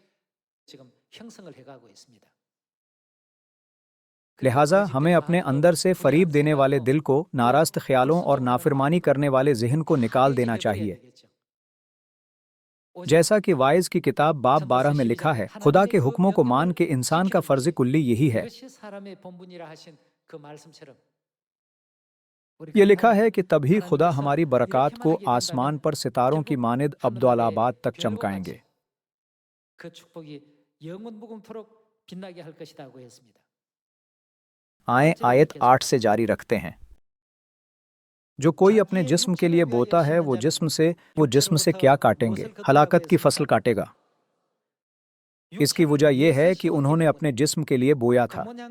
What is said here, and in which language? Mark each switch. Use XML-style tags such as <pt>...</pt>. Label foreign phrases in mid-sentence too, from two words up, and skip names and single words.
<ur>لہٰذا ہمیں اپنے اندر سے فریب دینے والے دل کو، ناراست خیالوں اور نافرمانی کرنے والے ذہن کو نکال دینا چاہیے. جیسا کہ واعظ کی کتاب باب 12 میں لکھا ہے، خدا کے حکموں کو مان کے انسان کا فرض کلی یہی ہے. یہ لکھا ہے کہ تبھی خدا ہماری برکات کو آسمان پر ستاروں کی مانند ابدالآباد تک چمکائیں گے۔</ur> <ko>그 축복이 영원무궁토록 빛나게 할 것이라고 했습니다.</ko> <ur>آئیں آیت 8 سے جاری رکھتے ہیں۔ جو کوئی اپنے جسم کے لیے بوتا ہے وہ جسم سے کیا کاٹیں گے؟ ہلاکت کی فصل کاٹے گا۔ اس کی وجہ یہ ہے کہ انہوں نے اپنے جسم کے لیے بویا تھا۔</ur>